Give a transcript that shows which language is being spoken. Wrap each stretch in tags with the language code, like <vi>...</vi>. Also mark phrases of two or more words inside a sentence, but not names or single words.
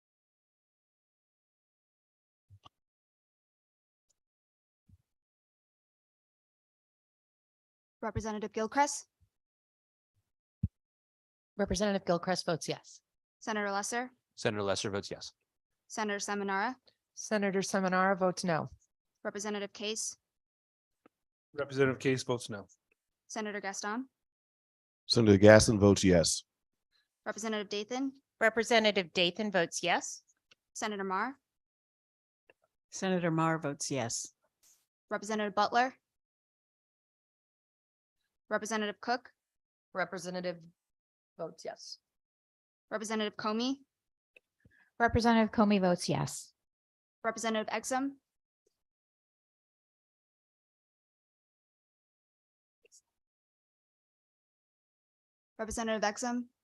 <en>Representative Gilchrist, Representative Gilchrist votes yes. Senator Lesser, Senator Lesser votes yes. Senator Seminara, Senator Seminara votes no. Representative Case, Representative Case votes no. Senator Gaston, Senator Gaston votes yes. Representative Dathan, Representative Dathan votes yes. Senator Marr, Senator Marr votes yes. Representative Butler, Representative Cook, Representative votes yes. Representative Comey, Representative Comey votes yes. Representative Exum, Representative Exum,</en>